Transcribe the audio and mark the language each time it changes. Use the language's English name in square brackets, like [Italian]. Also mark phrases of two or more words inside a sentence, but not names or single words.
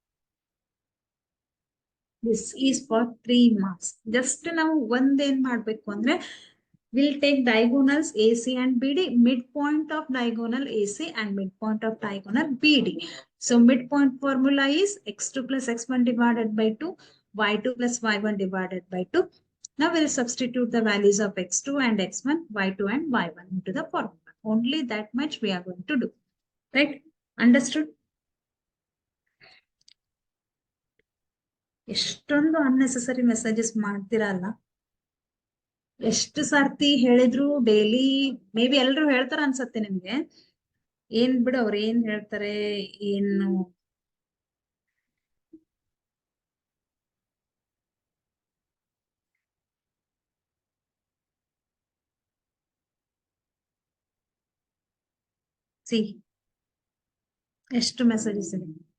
[English] This is for 3 marks. Just now one day we'll take diagonals AC and BD, midpoint of diagonal AC and midpoint of diagonal BD. So midpoint formula is x2 plus x1 divided by 2, y2 plus y1 divided by 2. Now we'll substitute the values of x2 and x1, y2 and y1 into the formula. Only that much we are going to do. Right? Understood? [Kannada] ಎಷ್ಟೊಂದು [English] unnecessary messages [Kannada] ಮಾಡ್ತಿರಲ್ಲ, ಎಷ್ಟು ಸರ್ತಿ ಹೇಳಿದ್ರು [English] daily may be [Kannada] ಎಲ್ರು ಹೇಳ್ತಾರ ಅನ್ಸತ್ತೆ ನಿಮ್ಗೆ. ಏನ್ ಬಿಡು ಅವ್ರು ಏನ್ ಹೇಳ್ತಾರೆ ಏನು ಸಿ ಎಷ್ಟು ಮೆಸೇಜಸ್ ಇದೆ.